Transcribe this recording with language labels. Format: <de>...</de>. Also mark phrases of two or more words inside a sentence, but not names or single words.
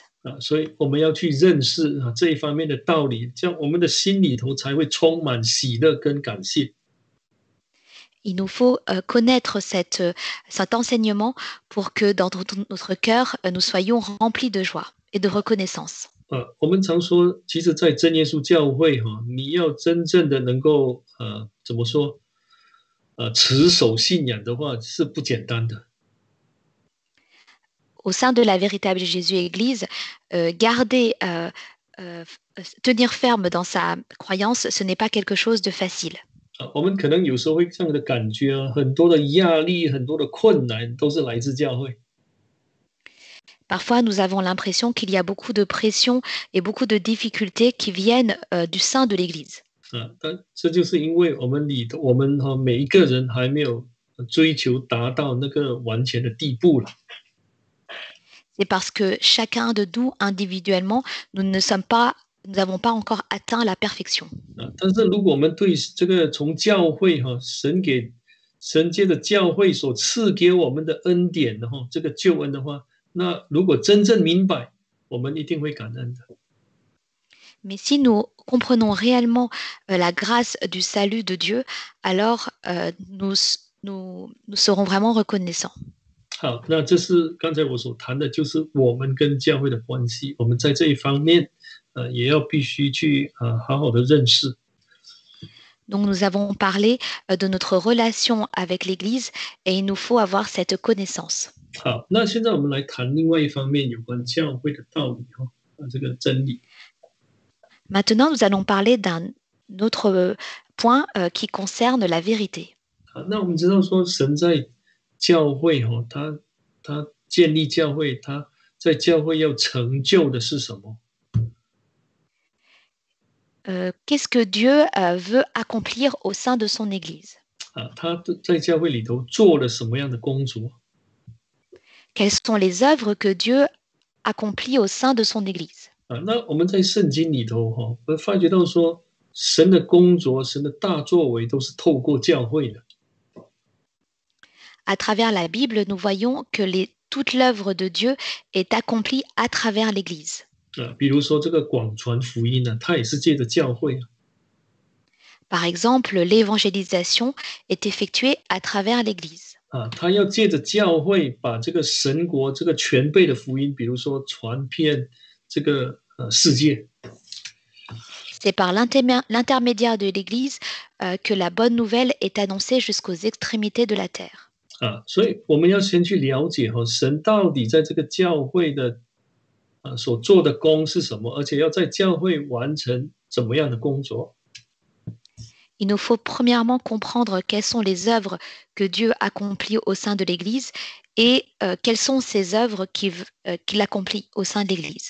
<zh>所以我们要去认识这一方面的道理，这样我们的心里头才会充满喜乐跟感谢。</zh> <fr>Il nous faut connaître cet enseignement pour que dans notre cœur, nous soyons remplis de joie et de reconnaissance.</fr> <zh>我们常说，其实，在真耶稣教会你要真正的能够怎么说持守信仰的话，是不简单的。</zh> <fr>Au sein de la véritable Jésus-Église, tenir ferme dans sa croyance, ce n'est pas quelque chose de facile.</fr> <zh>我们可能有时候会这样的感觉很多的压力、很多的困难都是来自教会。</zh> <fr>Parfois, nous avons l'impression qu'il y a beaucoup de pression et beaucoup de difficultés qui viennent du sein de l'Église.</fr> <zh>但这就是因为我们每一个人还没有追求达到那个完全的地步了。</zh> <fr>C'est parce que chacun de nous, individuellement, nous n'avons pas encore atteint la perfection.</fr> <zh>但是如果我们对这个从教会神借着教会所赐给我们的恩典这个救恩的话，那如果真正明白，我们一定会感恩的。</zh> <fr>Mais si nous comprenons réellement la grâce du salut de Dieu, alors nous serons vraiment reconnaissants.</fr> <zh>好，那这是刚才我所谈的，就是我们跟教会的关系。我们在这一方面，也要必须去好好的认识。</zh> <fr>Donc nous avons parlé de notre relation avec l'Église et il nous faut avoir cette connaissance.</fr> <zh>好，那现在我们来谈另外一方面有关教会的道理这个真理。</zh> <fr>Maintenant, nous allons parler d'un autre point qui concerne la vérité.</fr> <zh>好，那我们知道说神在教会他建立教会，他在教会要成就的是什么？</zh> <fr>Qu'est-ce que Dieu veut accomplir au sein de son Église?</fr> <zh>他在教会里头做了什么样的工作？</zh> <fr>quelles sont les œuvres que Dieu accomplit au sein de son Église.</fr> <zh>那我们在圣经里头会发觉到说，神的工作、神的大作为都是透过教会的。</zh> <fr>À travers la Bible, nous voyons que toute l'œuvre de Dieu est accomplie à travers l'Église.</fr> <zh>比如说这个广传福音呢，它也是借着教会。</zh> <fr>Par exemple, l'évangélisation est effectuée à travers l'Église.</fr> <zh>他要借着教会把这个神国、这个全备的福音，比如说传遍这个世界。</zh> <fr>C'est par l'intermédiaire de l'Église que la bonne nouvelle est annoncée jusqu'aux extrémités de la terre.</fr> <zh>所以我们要先去了解神到底在这个教会的所做的工是什么，而且要在教会完成怎么样的工作。</zh> <fr>Il nous faut premièrement comprendre quelles sont les œuvres que Dieu accomplit au sein de l'Église et quelles sont ces œuvres qu'il accomplit au sein de l'Église.</fr>